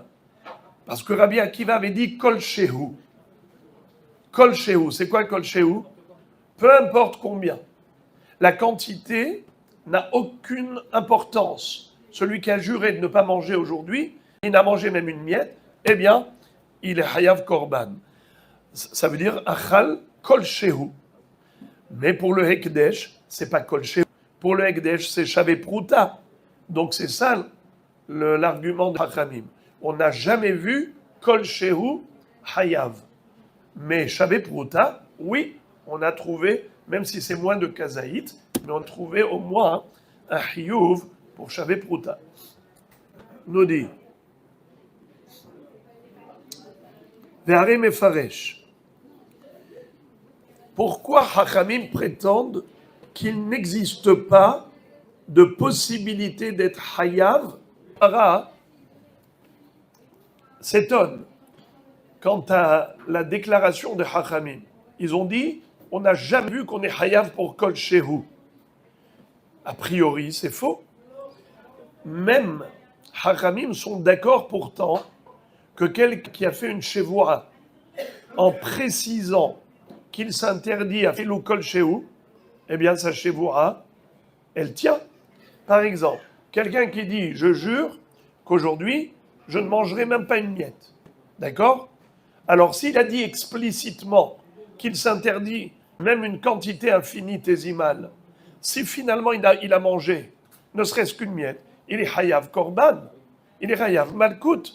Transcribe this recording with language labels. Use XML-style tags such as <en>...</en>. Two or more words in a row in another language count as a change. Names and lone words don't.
<fr>Parce que Rabbi Akiva avait dit</fr> <he>כל שהוא. כל שהוא,</he> <fr>c'est quoi</fr> <he>כל שהוא?</he> <fr>Peu importe combien. La quantité n'a aucune importance. Celui qui a juré de ne pas manger aujourd'hui, il n'a mangé même une miette, eh bien, il est</fr> <he>חייב קרבן.</he> <fr>Ça veut dire</fr> <he>אכל כל שהוא.</he> <fr>Mais pour le hekdesh, c'est pas</fr> <he>כל שהוא.</he> <fr>Pour le hekdesh, c'est</fr> <he>שווה פרוטה.</he> <fr>Donc c'est ça l'argument de Hachamim. On n'a jamais vu</fr> <he>כל שהוא חייב.</he> <fr>Mais</fr> <he>שווה פרוטה,</he> <fr>oui, on a trouvé, même si c'est moins de kazaït, mais on a trouvé au moins un hiyuv pour</fr> <he>שווה פרוטה.</he> <fr>Nous dit</fr> <he>והרי מפרש.</he> <fr>Pourquoi Hachamim prétendent qu'il n'existe pas de possibilité d'être hayav? Ara s'étonne quant à la déclaration de Hachamim. Ils ont dit, on n'a jamais vu qu'on est hayav pour</fr> <he>כל שהוא.</he> <fr>A priori, c'est faux. Même Hachamim sont d'accord pourtant que quelqu'un qui a fait une shevoua en précisant qu'il s'interdit à</fr> <he>אפילו כל שהוא,</he> <fr>eh bien sa shevoua, elle tient. Par exemple, quelqu'un qui dit, je jure qu'aujourd'hui, je ne mangerai même pas une miette. D'accord? Alors s'il a dit explicitement qu'il s'interdit même une quantité infinitésimale, si finalement il a mangé, ne serait-ce qu'une miette, il est</fr> <he>חייב קרבן,</he> <fr>il est</fr> <he>חייב מלקות.</he>